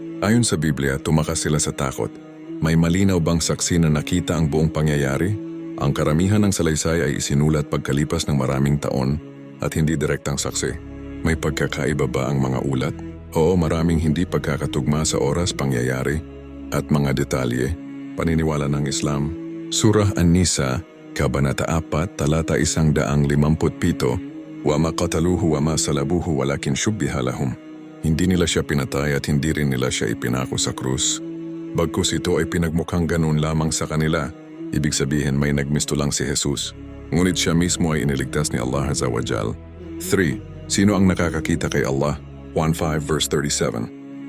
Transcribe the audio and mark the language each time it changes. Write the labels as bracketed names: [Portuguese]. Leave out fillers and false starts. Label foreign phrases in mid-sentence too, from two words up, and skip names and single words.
[Filipino] Ayon sa Biblia, tumakas sila sa takot. May malinaw bang saksi na nakita ang buong pangyayari? Ang karamihan ng salaysay ay isinulat pagkalipas ng maraming taon at hindi direktang saksi. May pagkakaiba ba ang mga ulat? Oo, maraming hindi pagkakatugma sa oras, pangyayari at mga detalye. Paniniwala ng Islam. Surah An-Nisa, Kabanata 4, Talata 157, [Arabic] وما قتلوه وما صلبوه ولكن شبه لهم. [Filipino] Hindi nila siya pinatay at hindi rin nila siya ipinako sa krus. Bagkus ito ay pinagmukhang ganun lamang sa kanila. Ibig sabihin may nagmisto lang si Jesus. Ngunit siya mismo ay iniligtas ni Allah [Arabic] عز وجل. [Filipino] 3. Sino ang nakakakita kay Allah? 1:5 verse 37.